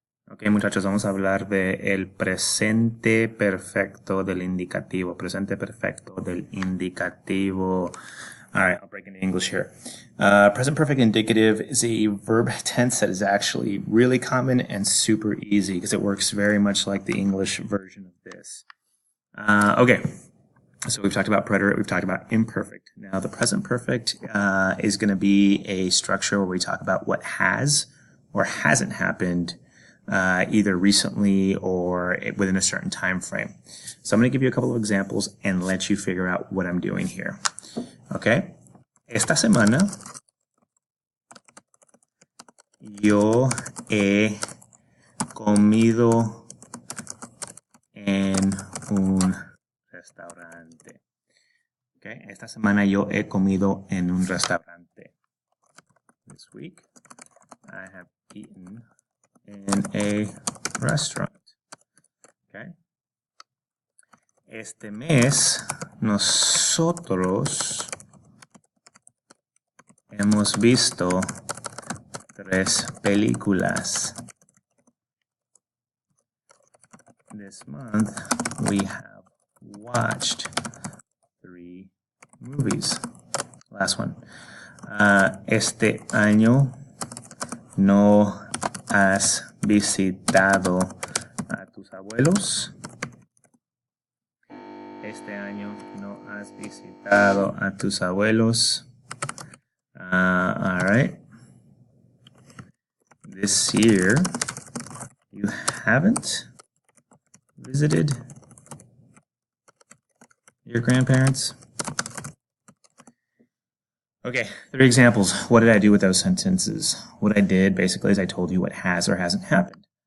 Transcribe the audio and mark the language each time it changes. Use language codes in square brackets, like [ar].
[es] Ok, muchachos, vamos a hablar de el presente perfecto del indicativo. Presente perfecto del indicativo. [en] All right, I'll break into English here. Present perfect indicative is a verb tense that is actually really common and super easy because it works very much like the English version of this. Okay, so we've talked about preterite, we've talked about imperfect. Now, the present perfect is going to be a structure where we talk about what has or hasn't happened either recently or within a certain time frame. So I'm going to give you a couple of examples and let you figure out what I'm doing here. [es] Okay? Esta semana yo he comido en un restaurante. Okay? Esta semana yo he comido en un restaurante. [en] This week I have eaten in a restaurant. Okay? [es] Este mes nosotros hemos visto 3 películas. [en] This month we have watched 3 movies. Last one. [es] Este año no has visitado a tus abuelos. Este año no has visitado a tus abuelos. [en] All right. This year, you haven't visited your grandparents. Okay, 3 examples. What did I do with those sentences? What I did basically is I told you what has or hasn't happened.